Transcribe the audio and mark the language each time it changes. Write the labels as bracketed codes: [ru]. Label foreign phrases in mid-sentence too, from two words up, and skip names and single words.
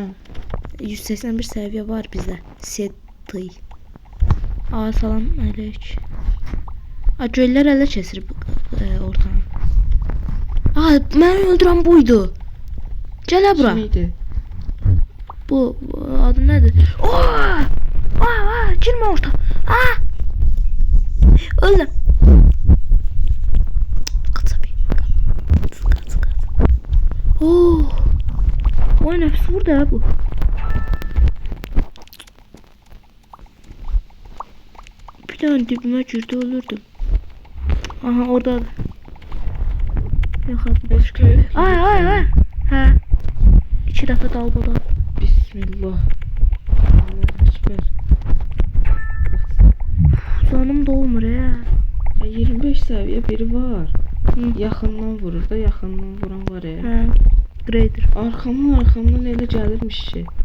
[az] 181 səviyyə var bizdə. Seti. Aa, salam əleyk. Aa, göylər ələ keçirib ortanı. Aa, məni öldürən buydu. Gələ bura. Kim idi? Bu adı nədir? Aa! Aa, girmə orta. Aa! Öldüm. [tr] Kaç abi. Kaç. Oo. Vay, nefsi burada ya bu. Bir tane dibime girdi, ölürdüm. Aha, orada. Yok abi. Başka. [az] Ay. Ha. 2 dəfə dalbada. [ar] بسم الله. الله أكبر. [az] Canım dolmur ya. 25 səviyyə biri var. Hı. Yaxından vurur da, yaxından vuran var ya. Ha. Grader. Arxamdan elə gəlirmiş ki.